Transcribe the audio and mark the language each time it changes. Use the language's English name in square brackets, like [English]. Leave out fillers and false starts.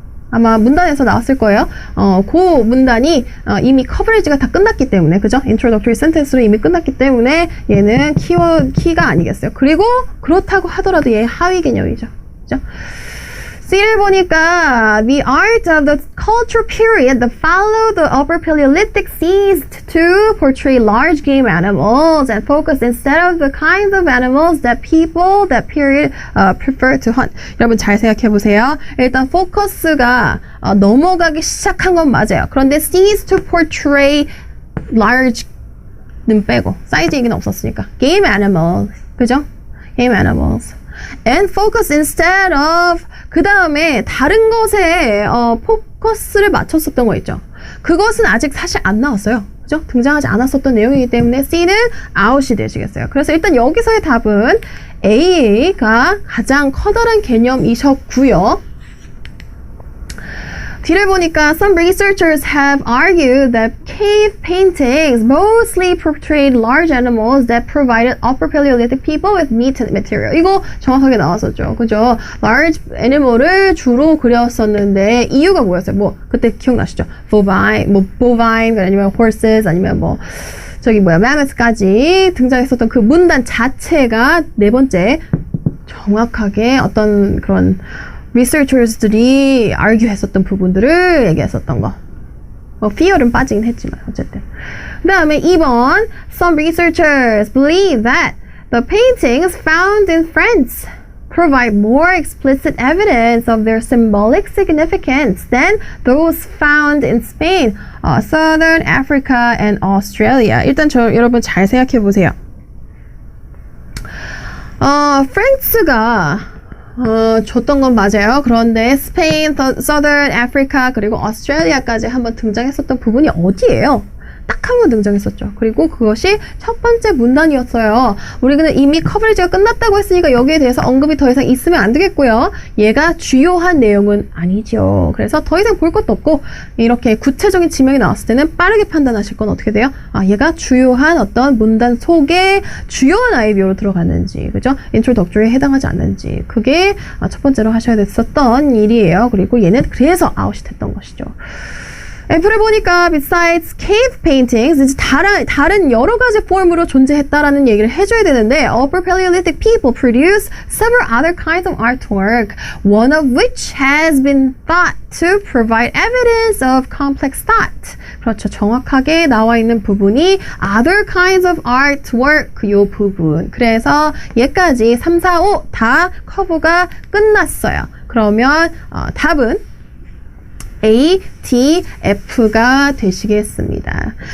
[Korean] 아마 문단에서 나왔을 거예요. 그 문단이 이미 커버리지가 다 끝났기 때문에, 그죠? introductory sentence로 이미 끝났기 때문에 얘는 키가 아니겠어요. 그리고 그렇다고 하더라도 얘 하위 개념이죠. 그죠? C를 보니까 [English] the art of the cultural period that followed the Upper Paleolithic ceased to portray large game animals and focused instead of the kinds of animals that people that period prefer to hunt. [Korean] 여러분 잘 생각해 보세요. 일단 포커스가 넘어가기 시작한 건 맞아요. 그런데 [English] ceased to portray large [Korean] 는 빼고 사이즈 얘기는 없었으니까 game animals, 그죠? game animals. [English] And focus instead of [Korean] 그 다음에 다른 것에 포커스를 맞췄었던 거 있죠. 그것은 아직 사실 안 나왔어요. 그죠? 등장하지 않았었던 내용이기 때문에 C는 out이 되시겠어요. 그래서 일단 여기서의 답은 A가 가장 커다란 개념이셨고요. 뒤를 보니까 [English] some researchers have argued that cave paintings mostly portrayed large animals that provided Upper Paleolithic people with meat material. [Korean] 이거 정확하게 나왔었죠. 그죠? large animal을 주로 그렸었는데 이유가 뭐였어요? 뭐 그때 기억나시죠? bovine 아니면 horses 아니면 mammoth까지 등장했었던 그 문단 자체가 네 번째 정확하게 어떤 그런 researchers들이 argue 했었던 부분들을 얘기했었던 거. fear은 빠지긴 했지만 어쨌든. 그 다음에 2번 [English] Some researchers believe that the paintings found in France provide more explicit evidence of their symbolic significance than those found in Spain, Southern Africa, and Australia. [Korean] 일단 여러분 잘 생각해 보세요. 프랑스가 줬던 건 맞아요. 그런데 스페인, Southern Africa 그리고 오스트레일리아까지 한번 등장했었던 부분이 어디예요? 딱 한 번 등장했었죠. 그리고 그것이 첫 번째 문단이었어요. 우리는 이미 커버리지가 끝났다고 했으니까 여기에 대해서 언급이 더 이상 있으면 안 되겠고요. 얘가 주요한 내용은 아니죠. 그래서 더 이상 볼 것도 없고 이렇게 구체적인 지명이 나왔을 때는 빠르게 판단하실 건 어떻게 돼요? 얘가 주요한 어떤 문단 속에 주요한 아이디어로 들어갔는지, 그죠? introductory에 해당하지 않는지, 그게 첫 번째로 하셔야 됐었던 일이에요. 그리고 얘는 그래서 아웃이 됐던 것이죠. [English] F를 보니까 besides cave paintings [Korean] 이제 다른 여러 가지 폼으로 존재했다라는 얘기를 해줘야 되는데 [English] Upper Paleolithic people produced several other kinds of artwork, one of which has been thought to provide evidence of complex thought. [Korean] 그렇죠. 정확하게 나와 있는 부분이 other kinds of artwork 요 부분. 그래서 얘까지 3, 4, 5 다 커버가 끝났어요. 그러면 답은 A, D, F가 되시겠습니다.